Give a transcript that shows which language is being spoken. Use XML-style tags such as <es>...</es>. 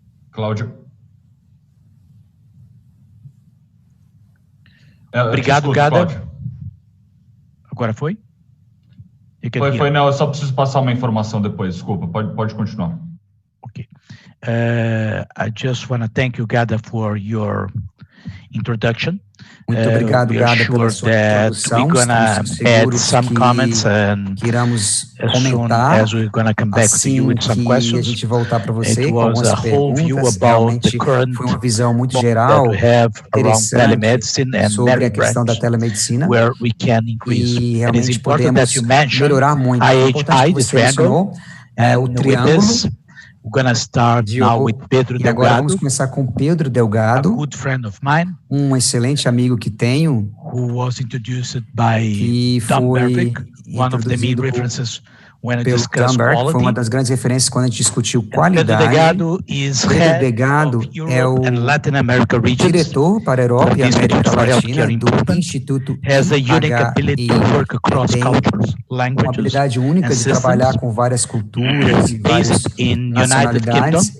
<pt>Cláudio. Obrigado, Gada. Agora foi? Foi, não, eu só preciso passar uma informação depois, desculpa, pode continuar. Okay.</pt> <en>I just want to thank you, Gada, for your introduction.</en> <pt>Muito obrigado, Gada, pela sua introdução. Estamos seguros que iremos comentar assim que a gente voltar para você com algumas perguntas. Realmente foi uma visão muito geral, interessante, sobre a questão da telemedicina e realmente podemos melhorar muito. É importante que você mencionou o triângulo.</pt> <en>We're going to start now with Pedro Delgado.</en> <pt>Agora vamos começar com Pedro Delgado,</pt> <en>a good friend of mine,</en> <pt>excelente amigo que tenho,</pt> <en>who was introduced by Tom Berwick, one of the main references when I discussed quality.</en> <pt>Foi uma das grandes referências quando a gente discutiu qualidade. Pedro Delgado é o diretor para a Europa e a América Latina do Instituto IHI. Tem uma habilidade única de trabalhar com várias culturas e várias nacionalidades.</pt>